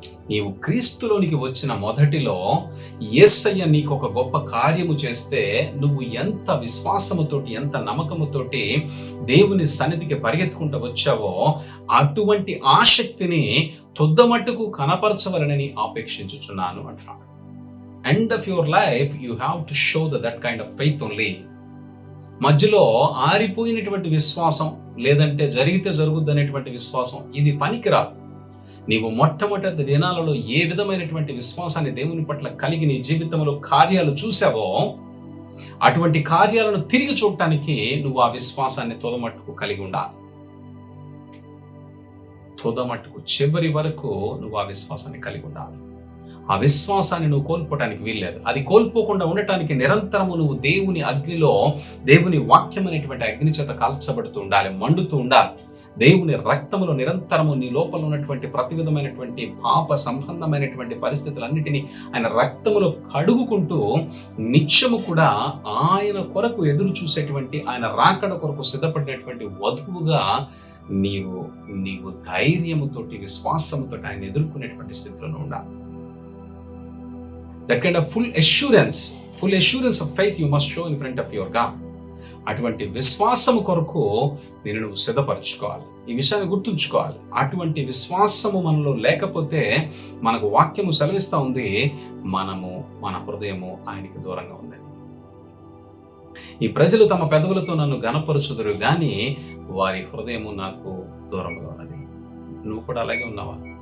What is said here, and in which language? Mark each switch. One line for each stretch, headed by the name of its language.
Telugu: నీవు క్రీస్తులోనికి వచ్చిన మొదటిలో యేసయ్య నీకు ఒక గొప్ప కార్యము చేస్తే నువ్వు ఎంత విశ్వాసముతోటి, ఎంత నమ్మకముతోటి దేవుని సన్నిధికి పరిగెత్తుకుంటూ వచ్చావో అటువంటి ఆసక్తిని తొద్దమట్టుకు కనపరచవలనని ఆపేక్షించుచున్నాను అంటున్నాడు.
English: End of your life you have to show that kind of faith only.
Telugu: మధ్యలో ఆరిపోయినటువంటి విశ్వాసం, లేదంటే జరిగితే జరుగుద్ది అనేటువంటి విశ్వాసం, ఇది పనికిరాదు. నీవు మొట్టమొదటి దినాలలో ఏ విధమైనటువంటి విశ్వాసాన్ని దేవుని పట్ల కలిగి నీ జీవితంలో కార్యాలు చూసావో అటువంటి కార్యాలను తిరిగి చూడటానికి నువ్వు ఆ విశ్వాసాన్ని తొదమట్టుకు కలిగి ఉండాలి. తొదమట్టుకు చివరి వరకు నువ్వు ఆ విశ్వాసాన్ని కలిగి ఉండాలి. ఆ విశ్వాసాన్ని నువ్వు కోల్పోవటానికి వీల్లేదు. అది కోల్పోకుండా ఉండటానికి నిరంతరము నువ్వు దేవుని అగ్నిలో, దేవుని వాక్యం అనేటువంటి అగ్ని చేత కాల్చబడుతూ ఉండాలి, మండుతూ ఉండాలి. దేవుని రక్తములో నిరంతరము నీ లోపల ఉన్నటువంటి ప్రతి విధమైనటువంటి పాప సంబంధమైనటువంటి పరిస్థితులన్నిటినీ ఆయన రక్తములో కడుగుకుంటూ నిత్యము కూడా ఆయన కొరకు ఎదురు చూసేటువంటి, ఆయన రాకడ కొరకు సిద్ధపడినటువంటి వధువుగా నీవు ధైర్యముతోటి, విశ్వాసముతోటి ఆయన ఎదుర్కొనేటువంటి స్థితిలో ఉండాలి.
English: That kind of full assurance of faith you must show in front of your God.
Telugu: అటువంటి విశ్వాసము కొరకు నువ్వు సిద్ధపరచుకోవాలి. ఈ విషయాన్ని గుర్తుంచుకోవాలి. అటువంటి విశ్వాసము మనలో లేకపోతే, మనకు వాక్యము సెలవిస్తా ఉంది, మన హృదయము ఆయనకి దూరంగా ఉంది. ఈ ప్రజలు తమ పెదవులతో నన్ను ఘనపరుచుదురు గాని వారి హృదయము నాకు దూరంగా ఉన్నది. నువ్వు కూడా అలాగే ఉన్నావా?